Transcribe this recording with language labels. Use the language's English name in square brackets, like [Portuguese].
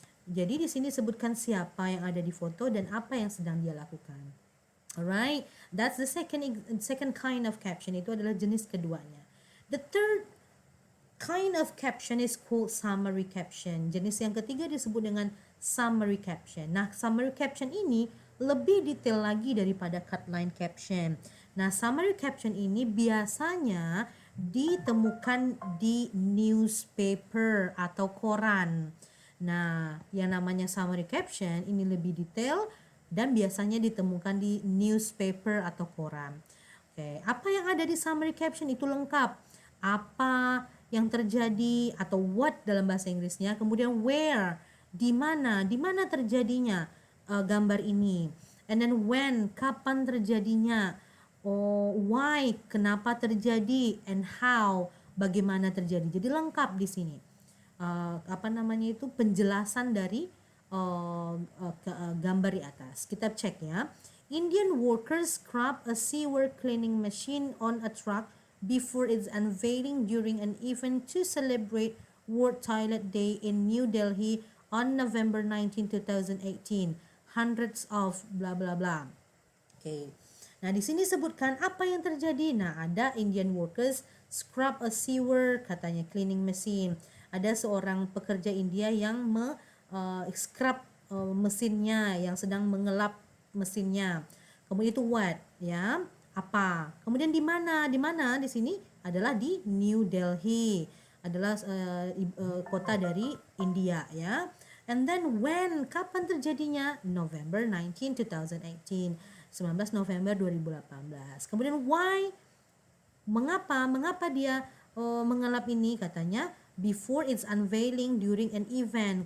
[Indonesian] Jadi di sini sebutkan siapa yang ada di foto dan apa yang sedang dia lakukan. [English] Alright, that's the second kind of caption. [Indonesian] Itu adalah jenis keduanya. [English] The third kind of caption is called summary caption. [Indonesian] Jenis yang ketiga disebut dengan summary caption. Nah, summary caption ini lebih detail lagi daripada cut line caption. Nah, summary caption ini biasanya ditemukan di newspaper atau koran. Nah, yang namanya summary caption ini lebih detail dan biasanya ditemukan di newspaper atau koran. Oke, apa yang ada di summary caption itu lengkap. Apa yang terjadi atau what dalam bahasa Inggrisnya, kemudian where, di mana terjadinya gambar ini, [English] and then when, [Indonesian] kapan terjadinya, why, kenapa terjadi, [English] and how, [Indonesian] bagaimana terjadi. Jadi lengkap di sini. Penjelasan dari gambar di atas. Kita cek ya. [English] Indian workers scrub a sewer cleaning machine on a truck before its unveiling during an event to celebrate World Toilet Day in New Delhi on November 19, 2018. Hundreds of blah blah blah. Okay. [Indonesian] Nah, di sini sebutkan apa yang terjadi. Nah, ada [English] Indian workers scrub a sewer, [Indonesian] katanya [English] cleaning machine. [Indonesian] Ada seorang pekerja India yang scrub mesinnya, yang sedang mengelap mesinnya. Kemudian itu what, ya? Apa? Kemudian di mana? Di sini adalah di New Delhi. Adalah kota dari India ya. [English] And then when, [Indonesian] kapan terjadinya? [English] November 19, 2018. [Indonesian] 19 November 2018. Kemudian why? Mengapa dia mengelap ini? Katanya [English] before its unveiling during an event.